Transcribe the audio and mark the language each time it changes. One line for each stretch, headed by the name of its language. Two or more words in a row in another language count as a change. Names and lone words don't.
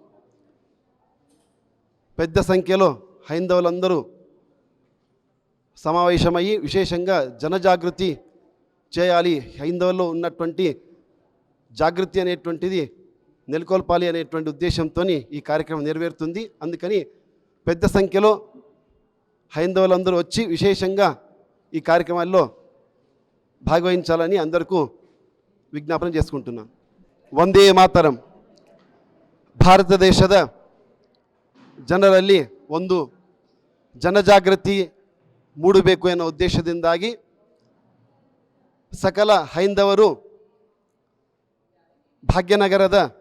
Telugu: పెద్ద సంఖ్యలో హైందవులందరూ సమావేశమయ్యి విశేషంగా జనజాగృతి చేయాలి, హైందవుల్లో ఉన్నటువంటి జాగృతి అనేటువంటిది నెలకొల్పాలి అనేటువంటి ఉద్దేశంతో ఈ కార్యక్రమం నెరవేరుతుంది. అందుకని పెద్ద సంఖ్యలో హైందవులందరూ వచ్చి విశేషంగా ఈ కార్యక్రమాల్లో భాగవహించాలని అందరికీ విజ్ఞాపన చేసుకుంటున్నాను.
Kannada: వందే ಮಾತರಂ. ಭಾರತ ದೇಶದ ಜನರಲ್ಲಿ ಒಂದು ಜನಜಾಗೃತಿ ಮೂಡಬೇಕು ಎನ್ನುವ ಉದ್ದೇಶದಿಂದಾಗಿ ಸಕಲ ಹೈಂದವರು ಭಾಗ್ಯನಗರದ